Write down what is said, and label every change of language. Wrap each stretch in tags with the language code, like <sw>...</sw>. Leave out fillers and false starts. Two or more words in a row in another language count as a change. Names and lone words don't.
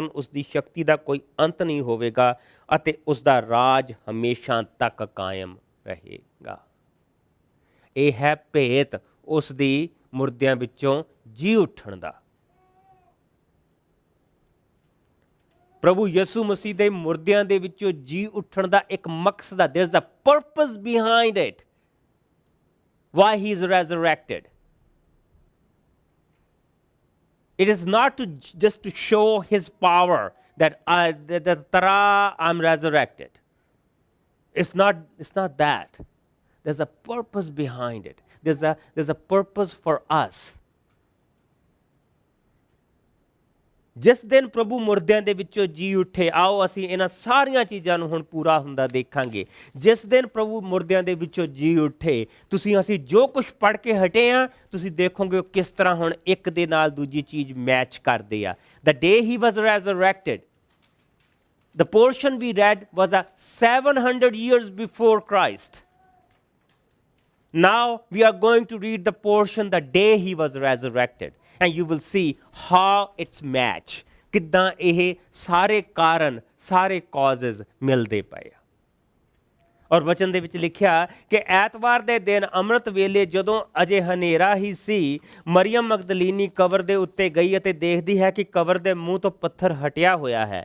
<pa>ਉਸ ਦੀ ਸ਼ਕਤੀ ਦਾ ਕੋਈ ਅੰਤ ਨਹੀਂ ਹੋਵੇਗਾ ਅਤੇ ਉਸ ਦਾ ਰਾਜ ਹਮੇਸ਼ਾ ਤੱਕ ਕਾਇਮ ਰਹੇਗਾ। ਇਹ ਹੈ ਭੇਤ ਉਸ ਦੀ ਮੁਰਦਿਆਂ ਵਿੱਚੋਂ ਜੀ ਉੱਠਣ ਦਾ। ਪ੍ਰਭੂ ਯਿਸੂ ਮਸੀਹ ਦੇ ਮੁਰਦਿਆਂ ਦੇ ਵਿੱਚੋਂ ਜੀ ਉੱਠਣ ਦਾ ਇੱਕ ਮਕਸਦ ਹੈ।</pa> <en>there is a purpose behind it, why he is resurrected. It is not to just to show his power that I'm resurrected. It's not that. There's a purpose behind it. There's a purpose for us.</en> <pa>ਜਿਸ ਦਿਨ ਪ੍ਰਭੂ ਮੁਰਦਿਆਂ ਦੇ ਵਿੱਚੋਂ ਜੀ ਉੱਠੇ, ਆਓ ਅਸੀਂ ਇਹਨਾਂ ਸਾਰੀਆਂ ਚੀਜ਼ਾਂ ਨੂੰ ਹੁਣ ਪੂਰਾ ਹੁੰਦਾ ਦੇਖਾਂਗੇ। ਜਿਸ ਦਿਨ ਪ੍ਰਭੂ ਮੁਰਦਿਆਂ ਦੇ ਵਿੱਚੋਂ ਜੀ ਉੱਠੇ, ਅਸੀਂ ਜੋ ਕੁਝ ਪੜ੍ਹ ਕੇ ਹਟੇ ਹਾਂ, ਤੁਸੀਂ ਦੇਖੋਗੇ ਕਿਸ ਤਰ੍ਹਾਂ ਹੁਣ ਇੱਕ ਦੇ ਨਾਲ ਦੂਜੀ ਚੀਜ਼ ਮੈਚ ਕਰਦੇ ਆ।</pa> <en>The day he was resurrected, the portion we read was 700 years before Christ. Now we are going to read the portion the day he was resurrected. And you will see how it's match.</en> <pa>ਕਿੱਦਾਂ ਇਹ ਸਾਰੇ ਕਾਰਨ, ਸਾਰੇ causes ਮਿਲਦੇ ਪਏ ਆ। ਔਰ ਵਚਨ ਦੇ ਵਿੱਚ ਲਿਖਿਆ ਕਿ ਐਤਵਾਰ ਦੇ ਦਿਨ ਅੰਮ੍ਰਿਤ ਵੇਲੇ ਜਦੋਂ ਅਜੇ ਹਨੇਰਾ ਹੀ ਸੀ, ਮਰੀਅਮ ਮਗਦਲੀਨੀ ਕਬਰ ਦੇ ਉੱਤੇ ਗਈ ਅਤੇ ਦੇਖਦੀ ਹੈ ਕਿ ਕਬਰ ਦੇ ਮੂੰਹ ਤੋਂ ਪੱਥਰ ਹਟਿਆ ਹੋਇਆ ਹੈ।</pa>